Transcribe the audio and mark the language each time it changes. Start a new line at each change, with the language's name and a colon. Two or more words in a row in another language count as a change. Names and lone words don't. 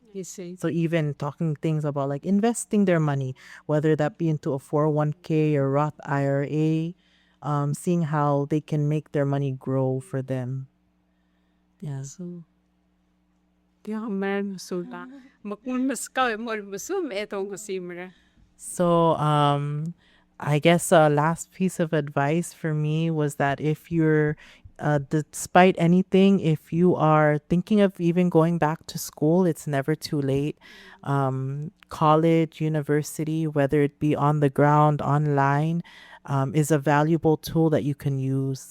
English: You see. So even talking things about like investing their money, whether that be into a 401k or Roth IRA, seeing how they can make their money grow for them. Yeah. So man suda makul maskaw mo musum etong kasimra. So I guess a last piece of advice for me was that if you're despite anything, if you are thinking of even going back to school, it's never too late. College, university, whether it be on the ground, online, is a valuable tool that you can use.